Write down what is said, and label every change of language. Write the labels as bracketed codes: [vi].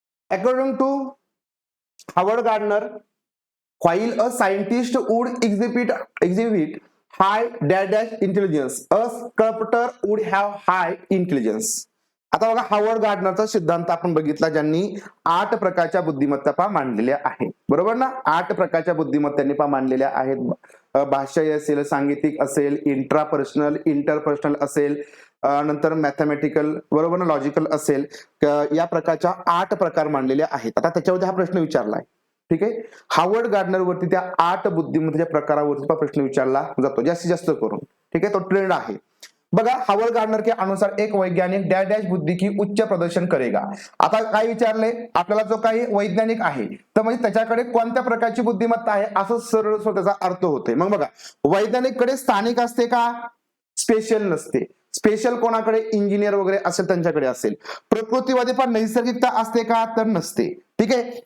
[en] According to Howard Gardner, while a scientist would exhibit high dash intelligence, a sculptor would have high intelligence. [mr] आता बघा Harvard गार्डनरचा सिद्धांत आपण बघितला, ज्यांनी 8 प्रकारच्या बुद्धिमत्ता मांडलेल्या आहेत, बरोबर ना. 8 प्रकारच्या बुद्धिमत्तांनी मांडलेल्या आहेत. भाषाही असेल, सांगीतिक असेल, इंट्रापर्सनल, इंटरपर्सनल असेल, नंतर मॅथमॅटिकल, बरोबर ना, लॉजिकल असेल, या प्रकारच्या 8 प्रकार मांडलेले आहेत. आता त्याच्यावरती हा प्रश्न विचारलाय, ठीक आहे. हार्वर्ड गार्डनर वरती त्या 8 बुद्धिमत्तेच्या प्रकारावरती प्रश्न विचारला जातो जास्तीत जास्त करून, ठीक आहे. तो ट्रेंड आहे. [hi] बघा, हार्वर्ड गार्डनर के अनुसार एक वैज्ञानिक डॅश डॅश बुद्धी की उच्च प्रदर्शन करेगा. [mr] आता काय विचारले आपल्याला, जो काही वैज्ञानिक आहे तर म्हणजे त्याच्याकडे कोणत्या प्रकारची बुद्धिमत्ता आहे असं सरळ त्याचा अर्थ होतोय. मग बघा, वैज्ञानिक कडे स्थानिक असते का, स्पेशल नसते. स्पेशल कोणाकडे, इंजिनियर वगैरे असेल त्यांच्याकडे असेल. प्रकृतीवादी पण नैसर्गिकता असते का, तर नसते, ठीक आहे.